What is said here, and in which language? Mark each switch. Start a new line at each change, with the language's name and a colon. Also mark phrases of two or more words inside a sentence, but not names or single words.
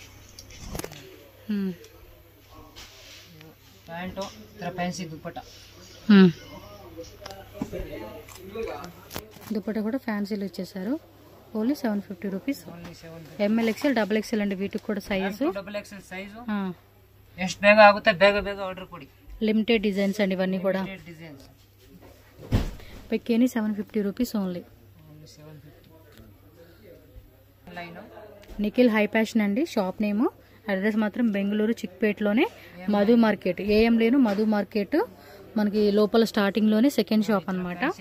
Telugu: ప్యాంటు ఫ్యాన్సీ దుప్పట. దుప్పట కూడా ఫ్యాన్సీలు వచ్చేసారు. ఓన్లీ 750 రూపీస్. MLXL XXL అండి, వీటికి కూడా సైజు XXL సైజు.
Kannada: ಎಷ್ಟು ಬೇಗ ಆಗುತ್ತೆ ಬೇಗ ಆರ್ಡರ್ ಕೊಡಿ.
English: limited designs
Telugu: అండి ఇవన్నీ కూడా. డిజైన్స్ పెక్కేని 750 రూపీస్ ఓన్లీ. నిఖిల్ హై ఫ్యాషన్ అండి షాప్ నేమ్. అడ్రస్ మాత్రం బెంగళూరు చిక్పేటలోనే మధు మార్కెట్, AM లేను మధు మార్కెట్ మనకి లోపల స్టార్టింగ్ లోనే సెకండ్ షాప్ అనమాట.